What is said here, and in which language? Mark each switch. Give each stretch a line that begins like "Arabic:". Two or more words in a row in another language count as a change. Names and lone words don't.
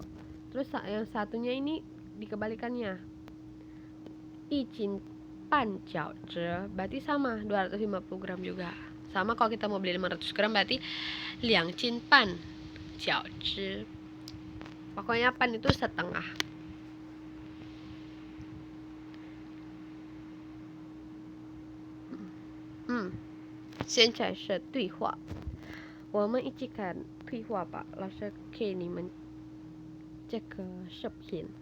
Indonesian: Terus yang satunya ini dikebalikannya.
Chinese: 一斤半饺子,
Indonesian: berarti sama 250 gram juga. Sama kalau kita mau beli 500 gram berarti
Chinese: 两斤半饺子.
Indonesian: Pokoknya pan itu setengah.
Chinese: 现在是对话，我们一起看对话吧。老师给你们这个视频。